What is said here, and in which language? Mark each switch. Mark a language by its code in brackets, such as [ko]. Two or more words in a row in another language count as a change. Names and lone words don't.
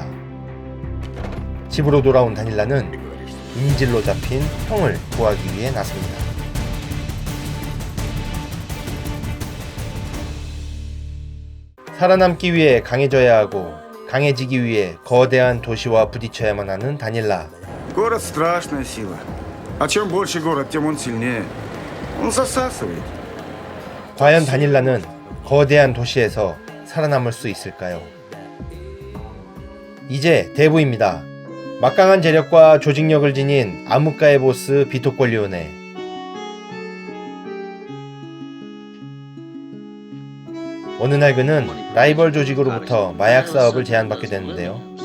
[ko] 집으로 돌아온 다닐라는 인질로 잡힌 형을 구하기 위해 나섭니다. 살아남기 위해 강해져야 하고 강해지기 위해 거대한 도시와 부딪혀야만 하는 다닐라. [ru] Город страшная сила. А чем больше город, тем он сильнее. Он засасывает. [ko] 과연 다닐라는 거대한 도시에서 살아남을 수 있을까요? 이제 대부입니다. 막강한 재력과 조직력을 지닌 암흑가의 보스 비토 콜리오네. 어느 날 그는 라이벌 조직으로부터 마약 사업을 제안받게 되는데요.